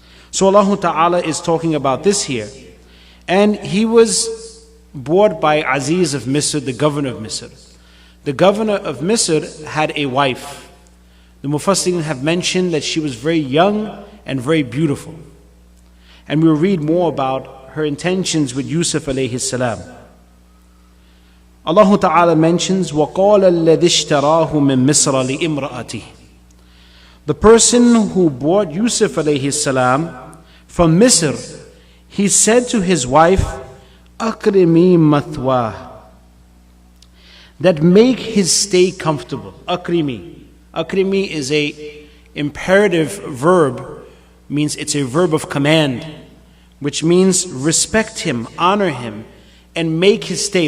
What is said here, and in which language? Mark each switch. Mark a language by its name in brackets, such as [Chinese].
[English] So Allah Ta'ala is talking about this here. And he was bought by Aziz of Misr, the governor of Misr. The governor of Misr had a wife. The Mufassirin have mentioned that she was very young and very beautiful. And we'll read more about her intentions with Yusuf alayhi salam. Allah Ta'ala mentions, [Arabic] وَقَالَ الَّذِي اشْتَرَاهُ مِن مِصْرَ لِإِمْرَأَتِهِ. [English] The person who bought Yusuf alayhi salam from Misr, he said to his wife, [Arabic] أَكْرِمِي مَثْوَاهُ, [English] that make his stay comfortable. Akrimi. Akrimi is a imperative verb, means it's a verb of command, which means respect him, honor him, and make his stay.